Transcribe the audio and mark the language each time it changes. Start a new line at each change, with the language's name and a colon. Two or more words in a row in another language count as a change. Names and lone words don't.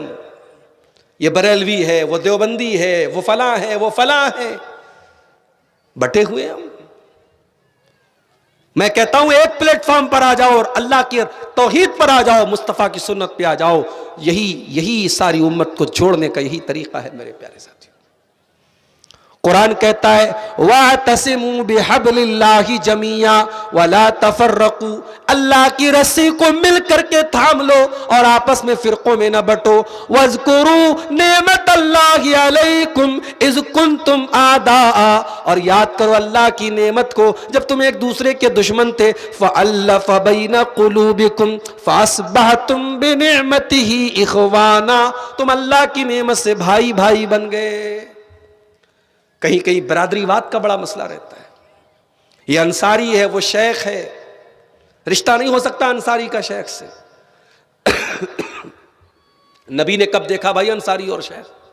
Hindi: ये बरेलवी है, वो देवबंदी है, वो फला है, वो फला है, बटे हुए हम। मैं कहता हूं एक प्लेटफॉर्म पर आ जाओ और अल्लाह की तौहीद पर आ जाओ, मुस्तफा की सुन्नत पे आ जाओ। यही सारी उम्मत को जोड़ने का यही तरीका है मेरे प्यारे साथियों।
Arabic: कुरान कहता है واعتصموا بحبل الله جميعا ولا تفرقوا,
Hindi: अल्लाह की रस्सी को मिल करके थाम लो और आपस में फिरकों में न बटो।
Arabic: واذكروا نعمة الله عليكم إذ كنتم أعداء,
Hindi: और याद करो अल्लाह की नेमत को जब तुम एक दूसरे के दुश्मन थे।
Arabic: فألف بين قلوبكم فأصبحتم بنعمته إخوانا,
Hindi: तुम अल्लाह की नेमत से भाई भाई बन गए। कहीं कहीं बरादरीवाद का बड़ा मसला रहता है। ये अंसारी है, वो शेख है, रिश्ता नहीं हो सकता अंसारी का शेख से। नबी ने कब देखा भाई अंसारी और शेख?